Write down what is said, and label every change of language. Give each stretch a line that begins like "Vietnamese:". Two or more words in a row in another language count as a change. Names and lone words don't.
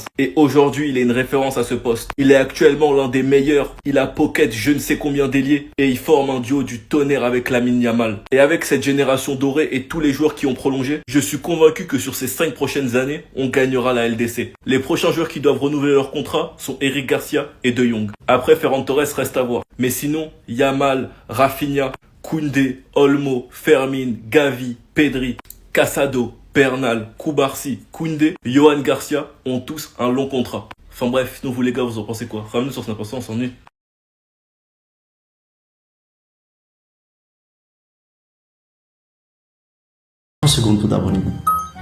French: Et aujourd'hui, il est une référence à ce poste. Il est actuellement l'un des meilleurs, il a pocket je ne sais combien d'ailiers et il forme un duo du tonnerre avec Lamine Yamal. Et avec cette génération dorée et tous les joueurs qui ont prolongé, je suis convaincu que sur ces 5 prochaines années, on gagnera la LDC. Les prochains joueurs qui doivent renouveler leur contrat sont Eric Garcia et De Jong. Après, Ferran Torres reste à voir. Mais sinon, Yamal, Rafinha, Koundé, Olmo, Fermin, Gavi, Pedri, Casado, Bernal, Koubarsi, Koundé, Yohan Garcia ont tous un long contrat. Enfin bref, sinon vous les gars, vous en pensez quoi? Ramenez sur Snap, on s'ennuie. 30 secondes pour t'abonner.